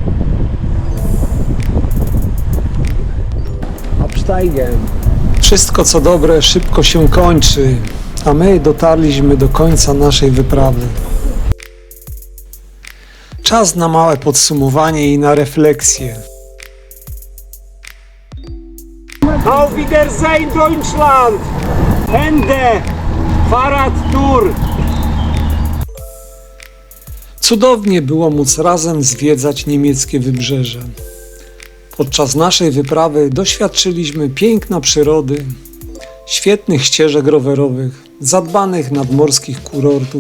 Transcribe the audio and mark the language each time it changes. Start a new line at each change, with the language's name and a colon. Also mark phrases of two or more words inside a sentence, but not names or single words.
German: Absteigen.
Polish: Wszystko co dobre szybko się kończy, a my dotarliśmy do końca naszej wyprawy. Czas na małe podsumowanie i na refleksję.
German: Auf Wiedersehen Deutschland! Ende! Fahrradtour!
Polish: Cudownie było móc razem zwiedzać niemieckie wybrzeże. Podczas naszej wyprawy doświadczyliśmy piękna przyrody, świetnych ścieżek rowerowych, zadbanych nadmorskich kurortów.